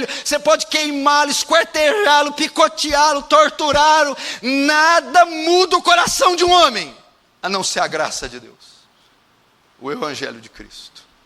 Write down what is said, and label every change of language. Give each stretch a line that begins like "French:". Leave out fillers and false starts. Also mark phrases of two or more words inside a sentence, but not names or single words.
Portuguese: Você pode queimá-lo, esquartejá-lo, picoteá-lo, torturá-lo, nada muda o coração de um homem, a não ser a graça de Deus, o Evangelho de Cristo.